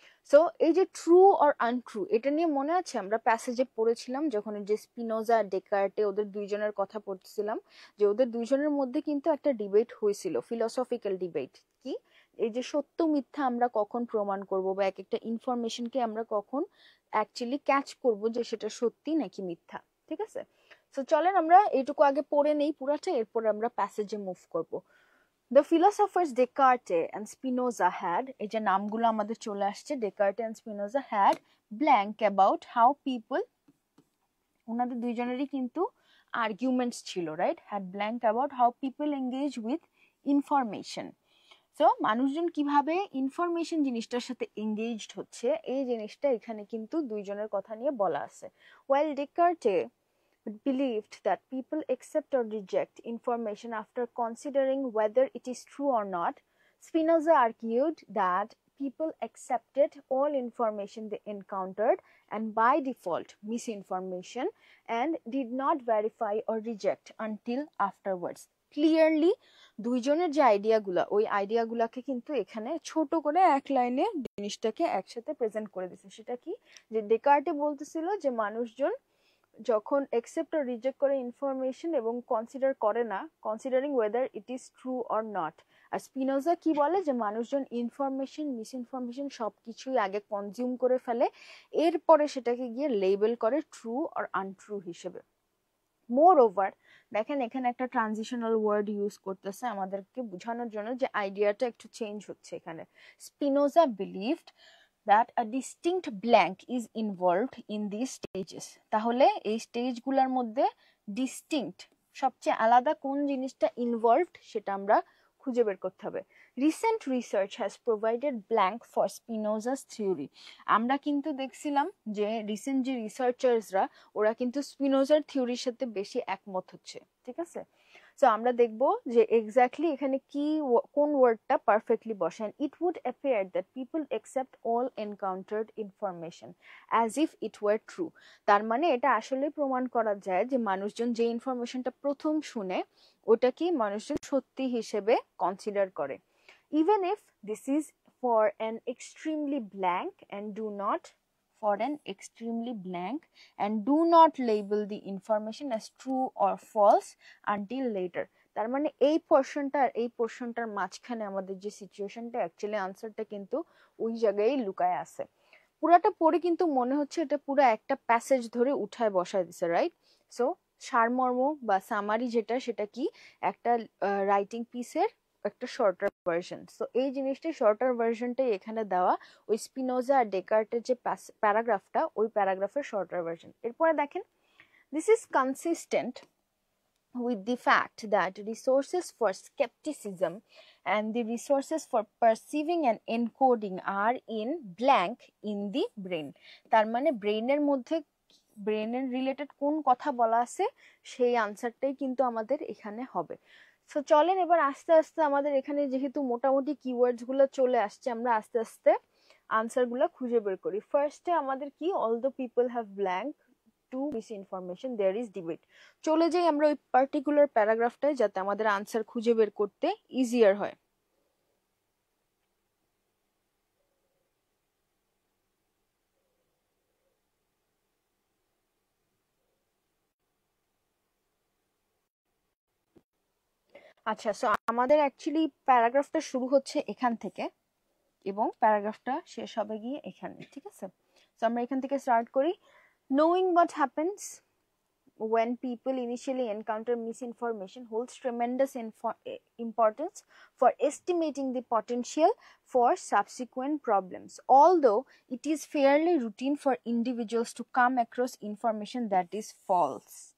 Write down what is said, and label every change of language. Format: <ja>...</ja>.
<bn>So এই যে</bn> <en>true or untrue,</en> <bn>এটা নিয়ে মনে আছে আমরা প্যাসেজে পড়েছিলাম যখন যে স্পিনোজা ডেকার্টে ওদের দুইজনের কথা পড়তেছিলাম, যে ওদের দুইজনের মধ্যে কিন্তু একটা ডিবেট হয়েছিল, ফিলোসফিক্যাল ডিবেট, কি এই যে সত্য মিথ্যা আমরা কখন প্রমাণ করব বা এক একটা ইনফরমেশনকে আমরা কখন অ্যাকচুয়ালি ক্যাচ করব যে সেটা সত্যি নাকি মিথ্যা, ঠিক আছে? সো চলেন আমরা এইটুকু আগে পড়ে নেই পুরাটা, এরপর আমরা প্যাসেজে মুভ করব।</bn> <en>The philosophers Descartes and Spinoza had,</en> <bn>এই যে নামগুলো আমাদের চলে আসছে,</bn> <en>Descartes and Spinoza had blank about how people,</en> <bn>ওনাদের দুইজনেরই কিন্তু আর্গুমেন্টস ছিল, right,</bn> <en>had blank about how people engage with information।</en> <bn>So মানুষজন কিভাবে ইনফরমেশন জিনিসটার সাথে এঙ্গেজড হচ্ছে এই জিনিসটা এখানে কিন্তু দুইজনের কথা নিয়ে বলা আছে।</bn> <en>While Descartes believed that people accept or reject information after considering whether it is true or not, Spinoza argued that people accepted all information they encountered and by default misinformation and did not verify or reject until afterwards।</en> <bn>Clearly দুইজনের যে আইডিয়াগুলা, ওই আইডিয়াগুলাকে কিন্তু এখানে ছোট করে এক লাইনে জিনিসটাকে একসাথে প্রেজেন্ট করে দিছে। সেটা কি, যে ডেকার্টে বলতেছিল যে মানুষজন যখন একসেপ্ট আর রিজেক্ট করে ইনফরমেশন এবং কনসিডার করে না,</bn> <en>Considering whether it is true or not.</en> <bn>আর Spinoza কি বলে, যে মানুষজন ইনফরমেশন মিসইনফরমেশন সবকিছুই আগে কনজিউম করে ফেলে, এরপরে সেটাকে গিয়ে লেবেল করে</bn> <en>true or untrue</en> <bn>হিসেবে। মোর ওভার দেখেন এখানে একটা ট্রানজিশনাল ওয়ার্ড ইউজ করতেছে আমাদেরকে বোঝানোর জন্য যে আইডিয়াটা একটু চেঞ্জ হচ্ছে এখানে।</bn> <en>Spinoza believed that a distinct blank is involved in these stages।</en> <bn>তাহলে এই স্টেজগুলোর মধ্যে ডিস্টিংক্ট, সবচেয়ে আলাদা কোন জিনিসটা ইনভলভড সেটা আমরা খুঁজে বের করতে হবে।</bn> <en>Recent research has provided blank for Spinoza's theory.</en> <bn>আমরা কিন্তু দেখছিলাম যে রিসেন্ট যে রিসার্চার্সরা ওরা কিন্তু স্পিনোজার থিওরির সাথে বেশি একমত হচ্ছে, ঠিক আছে? সো আমরা দেখব যে এক্স্যাক্টলি এখানে কি কোন ওয়ার্ডটা পারফেক্টলি বসেন।</bn> <en>It would appear that people accept all encountered information as if it were true.</en> <bn>তার মানে এটা আসলে প্রমাণ করা যায় যে মানুষজন যে ইনফরমেশনটা প্রথম শুনে ওটাকে মানুষজন সত্যি হিসেবে কনসিডার করে।</bn> <en>Even if this is for an extremely blank and do not for an extremely blank and do not label the information as true or false until later।</en> <bn>তার মানে এই পোরশনটা আর এই পোরশনটার মাঝখানে আমাদের যে সিচুয়েশনটা অ্যাকচুয়ালি আনসারটা কিন্তু ওই জায়গায় লুকায় আছে। পুরাটা পড়ে কিন্তু মনে হচ্ছে এটা পুরো একটা প্যাসেজ ধরে উঠায় বসায় দিছে, রাইট? সো সারমর্ম বা সামারি যেটা, সেটা কি একটা রাইটিং পিসের একটা শর্টার ভার্সন। সো এই জিনিসটাই শর্টার ভার্সনটাই এখানে দেওয়া, ওই স্পিনোজা আর ডেকার্টের যে প্যারাগ্রাফটা, ওই প্যারাগ্রাফের শর্টার ভার্সন। এরপরে দেখেন,</bn> <en>This is consistent with the fact that resources for skepticism and the resources for perceiving and encoding are in blank in the brain।</en> <bn>তার মানে ব্রেইনের মধ্যে, ব্রেইনের রিলেটেড কোন কথা বলা আছে সেই আনসারটাই কিন্তু আমাদের এখানে হবে। সো চলেন এবার আস্তে আস্তে আমাদের এখানে যেহেতু মোটামুটি কিওয়ার্ডস গুলো চলে আসছে, আমরা আস্তে আস্তে আনসার গুলো খুঁজে বের করি। ফার্স্টে আমাদের কি,</bn> <en>All the people have blank to misinformation there is debate.</en> <bn>চলে যাই আমরা ওই পার্টিকুলার প্যারাগ্রাফটায়, যাতে আমাদের আনসার খুঁজে বের করতে ইজিয়ার হয়। আচ্ছা, সো আমাদের অ্যাকচুয়ালি প্যারাগ্রাফটা শুরু হচ্ছে এখান থেকে এবং প্যারাগ্রাফটা শেষ হবে গিয়ে এখানে, ঠিক আছে? সো আমরা এখান থেকে স্টার্ট করি।</bn> <en>Knowing what happens when people initially encounter misinformation holds tremendous importance for estimating the potential for subsequent problems. Although it is fairly routine for individuals to come across information that is false.</en>